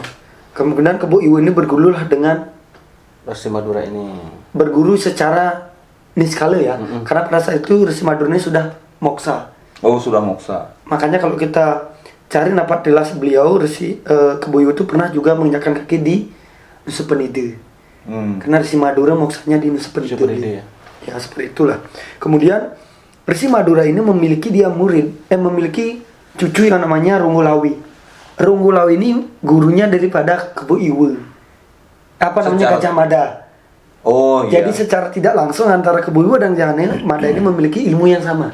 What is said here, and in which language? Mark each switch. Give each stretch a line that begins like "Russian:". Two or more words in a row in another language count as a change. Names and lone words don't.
Indonesian: Kemudian Kebu Iwo ini berguru lah dengan Resi Madura ini. Berguru secara niskala ya. Karena pada saat itu Resi Madura ini sudah moksa. Oh, sudah moksa. Makanya kalau kita cari dapat jelas beliau Kebu Iwo itu pernah juga menginjakkan kaki di Nusa Penida. Karena Resi Madura moksanya di Nusa Penida. Ya, seperti itulah. Kemudian Resi Madura ini memiliki memiliki cucu yang namanya Runggulawi. Runggulawi ini gurunya daripada Kebu Iwo. Gajah Mada. Oh iya. Jadi secara tidak langsung antara Kebu Iwo dan Gajah Mada ini memiliki ilmu yang sama.